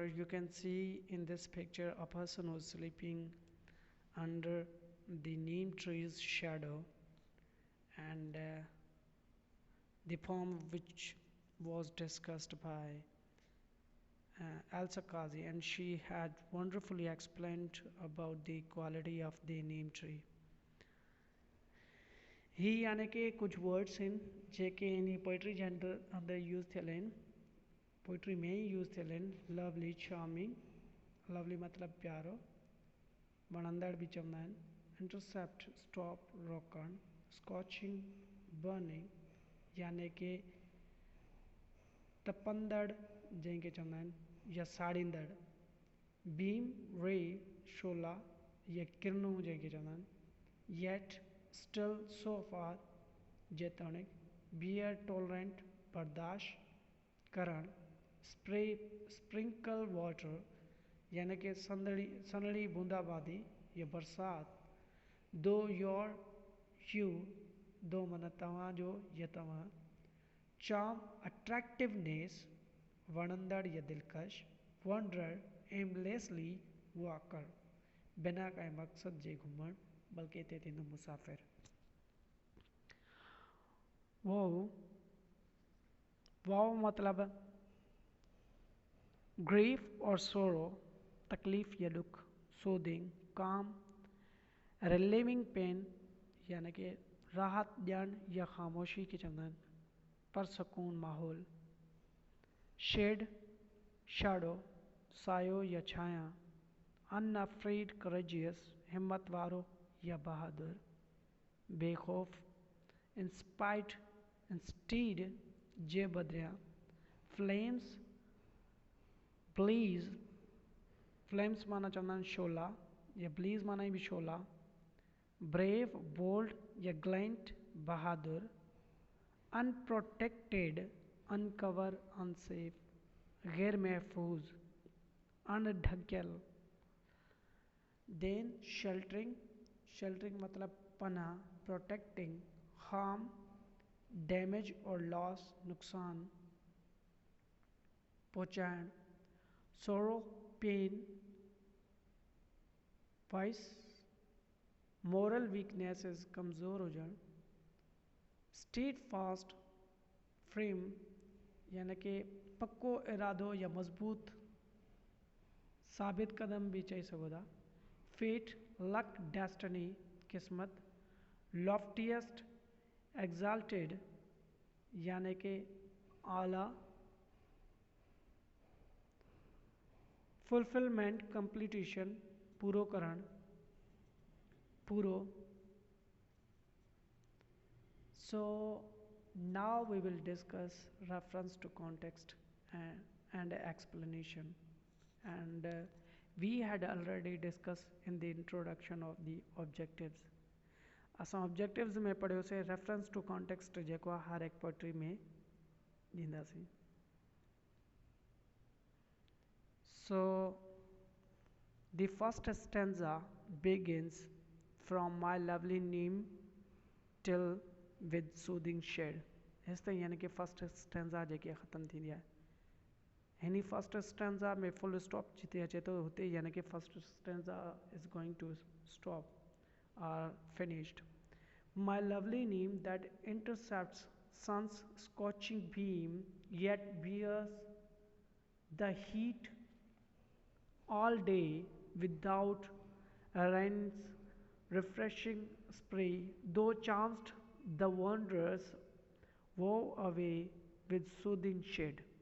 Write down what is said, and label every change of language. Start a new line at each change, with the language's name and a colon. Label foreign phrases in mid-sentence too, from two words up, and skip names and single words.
English: You can see in this picture a person was sleeping under the neem tree's shadow, and the poem which was discussed by Elsa Kazi, and she had wonderfully explained about the quality of the neem tree.
Sindhi: ही यानी कि कुछ वर्ड्स हैं जेके
English: in poetry
Sindhi: जे अंदर यूज़ थियल आहिनि, पोइट्री में ही यूज़ थियल आहिनि.
English: lovely, charming, lovely
Sindhi: मतलब प्यारो, वणंदड़ भी चवंदा आहिनि,
English: intercept, stop,
Sindhi: रोकण,
English: scorching, burning
Sindhi: यानी कि तपंदड़ जंहिंखे चवंदा आहिनि या साड़ींदड़,
English: beam, ray,
Sindhi: शोला या किरणूं जंहिंखे चवंदा आहिनि, येट,
English: still, so far
Sindhi: जेतोणीक,
English: bear, tolerant
Sindhi: बर्दाश्त करण,
English: spray, sprinkle
Sindhi: वाटर यानी कि सनड़ी बूंदाबांदी या बरसात,
English: thou, your, you, thou
Sindhi: माना तव्हांजो या तव्हां,
English: charm, attractiveness
Sindhi: वणंदड़ या दिलकश,
English: wander, aimlessly walker
Sindhi: बिना कंहिं मक़सद जे घुमण, बल्कि हिते थींदो मुसाफ़िर. वो मतलब ग्रीफ और सोरो, तकलीफ़ या दुख,
English: soothing, calm, relieving pain
Sindhi: यानी कि राहत ॾियण या ख़ामोशी खे चवंदा आहिनि, परसकून माहौल,
English: shade, shadow,
Sindhi: सायो या छाया,
English: unafraid, courageous,
Sindhi: हिम्मत वारो या बहादुर, बेखौफ़,
English: inspired, instead
Sindhi: जे बदिरियां,
English: flames, blaze, flames
Sindhi: माना चवंदा आहिनि शोला या ब्लीज़ माना भी शोला,
English: brave, bold
Sindhi: या ग्लैंट, बहादुर,
English: unprotected, uncover, unsafe,
Sindhi: गैर महफूज, अनढकियल.
English: then sheltering, sheltering
Sindhi: मतलब पनाह,
English: protecting, harm, damage
Sindhi: और लॉस, नुकसान, पहुँचाइण,
English: sorrow, pain, vice, moral weaknesses,
Sindhi: कमज़ोर हुजण,
English: steadfast frame
Sindhi: यानी कि पक्को इरादो या मज़बूत साबित कदम भी चई सघो था,
English: fate, luck, destiny,
Sindhi: किस्मत,
English: loftiest, exalted
Sindhi: यानी कि आला, फुलफिलमेंट, कंप्लीटिशन, पूरो करण, पूरो.
English: So now we will discuss reference to context and explanation, and we had already discussed in the introduction of the objectives.
Sindhi: असां ऑब्जेक्टिव्स में पढ़ियोसीं
English: reference to context
Sindhi: जेको आहे हर एक पोइट्री में ॾींदासीं.
English: So the first stanza begins from my lovely neem till with soothing shade.
Sindhi: हेसि ताईं यानी कि
English: first stanza
Sindhi: जेकी ख़तमु थींदी आहे हिन
English: first stanza
Sindhi: में
English: full stop
Sindhi: जिते अचे थो हुते यानी कि
English: first stanza is going to stop or finished My lovely neem that intercepts sun's scorching beam yet bears the heat all day without rain's refreshing spray, though chanced the wanderers wove away with soothing shade.